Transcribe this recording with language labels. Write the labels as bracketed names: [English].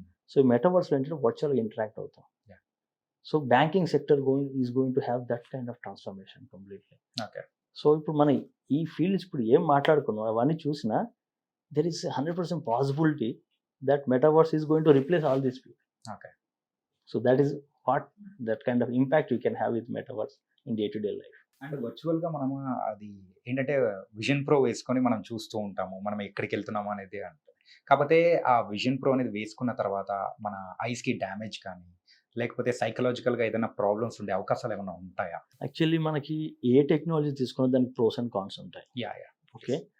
[Telugu] So మెటావర్స్లో ఏంటంటే వర్చువల్గా interact అవుతాం. [English] So banking sector is going to have that kind of transformation completely. Okay. [Telugu] So ఇప్పుడు మన ఈ ఫీల్డ్స్ ఇప్పుడు ఏం మాట్లాడుకున్నాం అవన్నీ చూసినా [English] There is 100% possibility that metaverse is going to replace all these people. Okay. So that is what that kind of impact you can have with metaverse in day-to-day life. [Telugu] And వర్చువల్గా మనము అది ఏంటంటే vision pro వేసుకొని మనం చూస్తూ ఉంటాము, మనం ఎక్కడికి వెళ్తున్నాము అనేది. అంటే కాకపోతే ఆ విజన్ ప్రో అనేది వేసుకున్న తర్వాత మన ఐస్కి డ్యామేజ్ కానీ లేకపోతే సైకలాజికల్గా ఏదైనా ప్రాబ్లమ్స్ ఉండే అవకాశాలు ఏమైనా ఉంటాయా? యాక్చువల్లీ మనకి ఏ టెక్నాలజీ తీసుకున్నా దానికి ప్రోస్ అండ్ కాన్స్ ఉంటాయి. ఓకే.